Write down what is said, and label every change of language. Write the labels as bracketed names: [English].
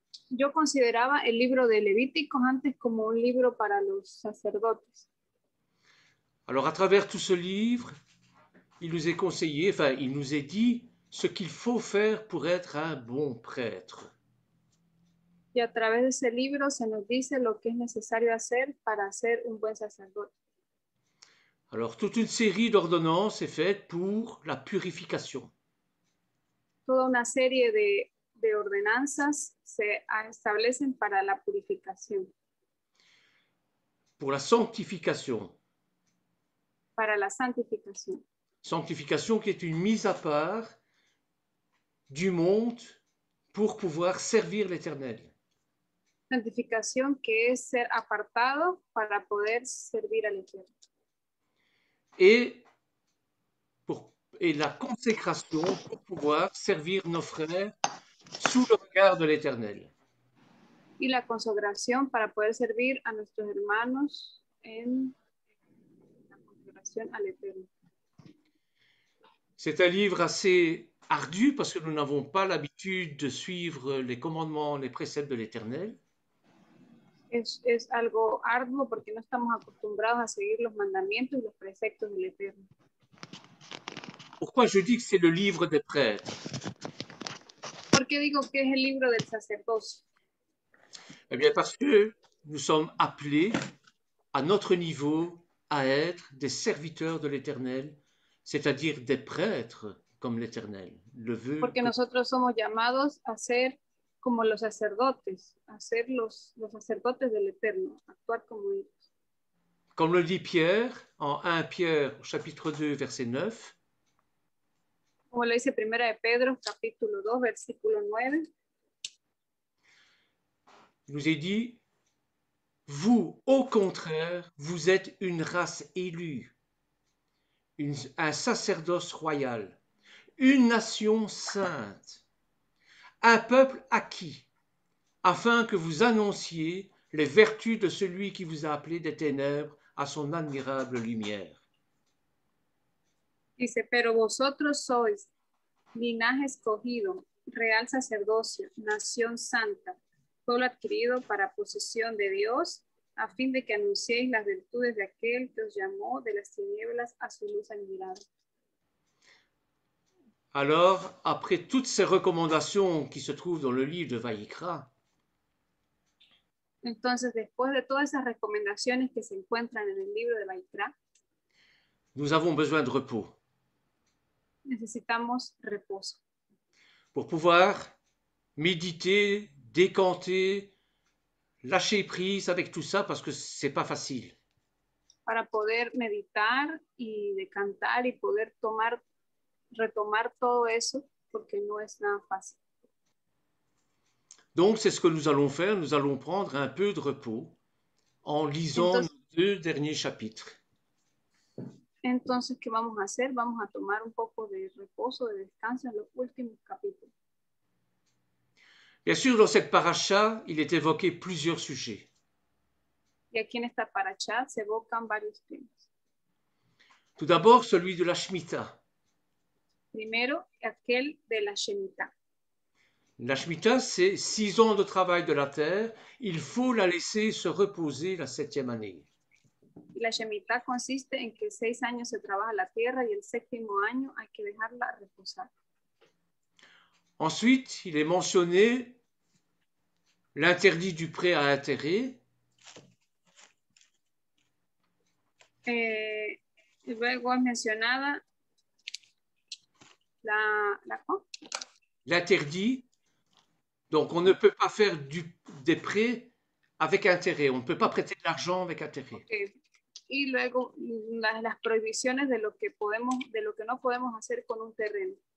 [Spanish] Yo consideraba el libro de Levíticos antes como un libro para los sacerdotes. [French] Alors à travers tout ce livre, il nous est conseillé, il nous est dit ce qu'il faut faire pour être un bon prêtre. [Spanish] Y a través de ese libro se nos dice lo que es necesario hacer para ser un buen sacerdote. [French] Alors toute une série d'ordonnances est faite pour la purification. [Spanish] Toda una serie de ordenanzas se establecen para la purificación. [French] Pour la sanctification. [Spanish] Para la santificación. [French] Sanctification qui est une mise à part du monde pour pouvoir servir l'Éternel. [Spanish] Santificación que es ser apartado para poder servir al Eterno. [French] Et la consécration pour pouvoir servir nos frères sous le regard de l'Éternel. [Spanish] Y la consagración para poder servir a nuestros hermanos en la consagración al Eterno. [French] C'est un livre assez ardu parce que nous n'avons pas l'habitude de suivre les commandements, les préceptes de l'Éternel. [Spanish] Es algo arduo porque no estamos acostumbrados a seguir los mandamientos y los preceptos del Eterno. [French] Pourquoi je dis que c'est le livre des prêtres? [Spanish] ¿Por qué digo que es el libro del sacerdocio? [French] Eh bien parce que nous sommes appelés à notre niveau à être des serviteurs de l'Éternel, c'est-à-dire des prêtres comme l'Éternel le veut. [Spanish] Porque nosotros somos llamados a ser como los sacerdotes, a ser los sacerdotes del Eterno, actuar como ellos. [French] Comme le dit Pierre en 1 Pierre chapitre 2 verset 9. [Spanish] Como lo dice Primera de Pedro capítulo 2 versículo 9. [French] Il nous est dit, vous, au contraire, vous êtes une race élue, un sacerdoce royal, une nation sainte, un peuple acquis, afin que vous annonciez les vertus de celui qui vous a appelé des ténèbres à son admirable lumière. [Spanish] Dice, pero vosotros sois linaje escogido, real sacerdocio, nación santa, pueblo adquirido para posesión de Dios, a fin de que anunciéis las virtudes de aquel que os llamó de las tinieblas a su luz admirable. [French] Alors, après toutes ces recommandations qui se trouvent dans le livre de Vaïkra, [Spanish] Entonces, después de todas esas recomendaciones que se encuentran en el libro de Vaikra, [French] nous avons besoin de repos [Spanish] necesitamos reposo [French] pour pouvoir méditer, décanter, lâcher prise avec tout ça parce que c'est pas facile. [Spanish] para poder meditar y decantar y poder retomar todo eso, porque no es nada fácil. [French] Donc, c'est ce que nous allons faire. Nous allons prendre un peu de repos en lisant nos 2 derniers chapitres. [Spanish] Entonces, ¿qué vamos a hacer? Vamos a tomar un poco de reposo, de descanso en los últimos capítulos. [French] Bien sûr, dans cette paracha, il est évoqué plusieurs sujets. [Spanish] Y aquí en esta paracha se evocan varios temas. [French] Tout d'abord, celui de la Shemitah. [Spanish] Primero, aquel de la Shemitah. [French] La Shemitah, c'est 6 ans de travail de la terre. Il faut la laisser se reposer la 7e année. [Spanish] Y la Shemitah consiste en que 6 años se trabaja la tierra y el 7º año hay que dejarla reposar. [French] Ensuite, il est mentionné l'interdit du prêt à intérêt. [Spanish] Y luego es mencionada [French] l'interdit. Donc, on ne peut pas faire des prêts avec intérêt. On ne peut pas prêter de l'argent avec intérêt. [English] Okay. [Spanish] Y luego las prohibiciones de lo que no podemos hacer con un terreno.